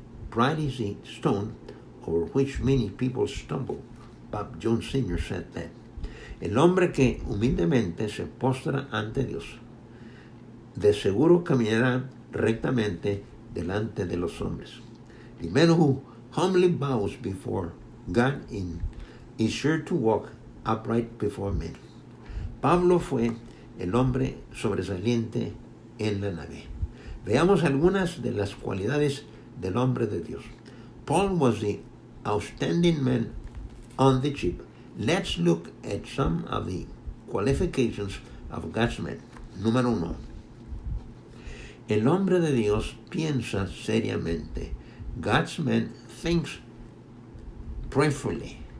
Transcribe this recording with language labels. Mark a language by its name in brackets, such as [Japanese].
[English] Pride is the stone over which many people stumble. Bob Jones Sr. said that. [Spanish] El hombre que humildemente se postra ante Dios, de seguro caminará rectamente delante de los hombres. [English] The man who humbly bows before God is sure to walk upright before men. [Spanish] Pablo fue el hombre sobresaliente en la nave. Veamos algunas de las cualidades del hombre de Dios. [English] Paul was the outstanding man on the ship. Let's look at some of the qualifications of God's man. [Spanish] Número 1. El hombre de Dios piensa seriamente. [English] God's man thinks prayerfully.